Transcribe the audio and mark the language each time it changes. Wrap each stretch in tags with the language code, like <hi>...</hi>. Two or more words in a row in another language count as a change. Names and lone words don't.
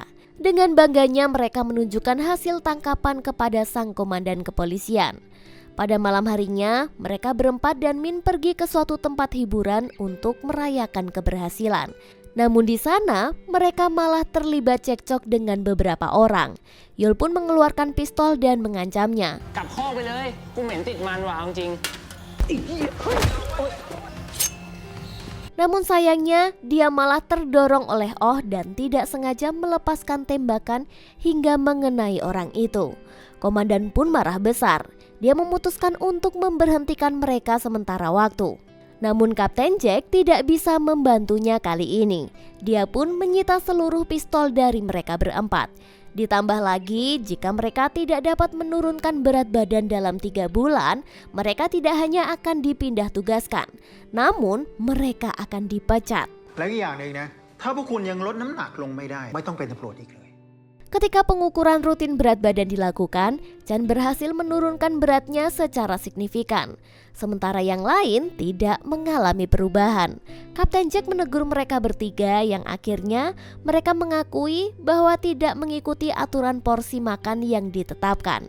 <id>Dengan bangganya mereka menunjukkan hasil tangkapan kepada sang komandan kepolisian. Pada malam harinya, mereka berempat dan Min pergi ke suatu tempat hiburan untuk merayakan keberhasilan. Namun di sana, mereka malah terlibat cekcok dengan beberapa orang. Yul pun mengeluarkan pistol dan mengancamnya.</id> <th>กลับห้องไปเลยกูเหม็นติดมันว่ะเอาจริง</th> <id>Namun sayangnya, dia malah terdorong oleh Oh dan tidak sengaja melepaskan tembakan hingga mengenai orang itu. Komandan pun marah besar. Dia memutuskan untuk memberhentikan mereka sementara waktu. Namun Kapten Jack tidak bisa membantunya kali ini. Dia pun menyita seluruh pistol dari mereka berempat. Ditambah lagi, jika mereka tidak dapat menurunkan berat badan dalam 3 bulan, mereka tidak hanya akan dipindah tugaskan, namun mereka akan dipecat.</id> <th>และอีกอย่างหนึ่งนะถ้าพวกคุณยังลดน้ำหนักลงไม่ได้ไม่ต้องเป็นตำรวจอีกเลย</th> <id>Ketika pengukuran rutin berat badan dilakukan, Chan berhasil menurunkan beratnya secara signifikan. Sementara yang lain tidak mengalami perubahan. Kapten Jack menegur mereka bertiga yang akhirnya mereka mengakui bahwa tidak mengikuti aturan porsi makan yang ditetapkan.</id>